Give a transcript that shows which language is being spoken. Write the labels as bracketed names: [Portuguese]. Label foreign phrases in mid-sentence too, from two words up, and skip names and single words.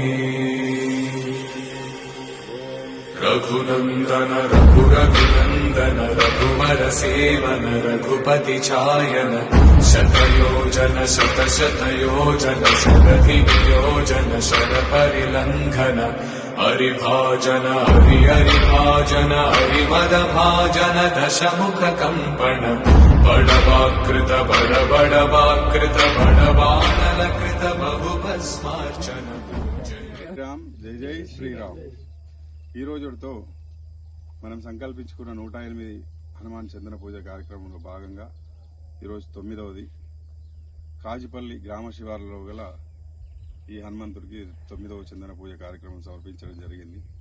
[Sanskrit] रघुनंदन रघुनंदन रघुवर सेवन रघुपति चायन शतयोजन शतशतयोजन शरधि नियोजन शर परिलंघन हरिभाजन हरिभाजन हरिमद भाजन दशमुख कंपन बड़वाकृत बड़वाकृत बड़बाणल कृत बहुभस्मार्चन [Hindi] राम जय जय श्रीराम. [Telugu] ఈ రోజుతో మనం సంకల్పించుకున్న 108 హనుమాన్ చందన పూజ కార్యక్రమంలో భాగంగా ఈరోజు 9వది కాజిపల్లి గ్రామ శివారులో గల ఈ హనుమంతుడికి 9వ చందన పూజ కార్యక్రమం సమర్పించడం జరిగింది.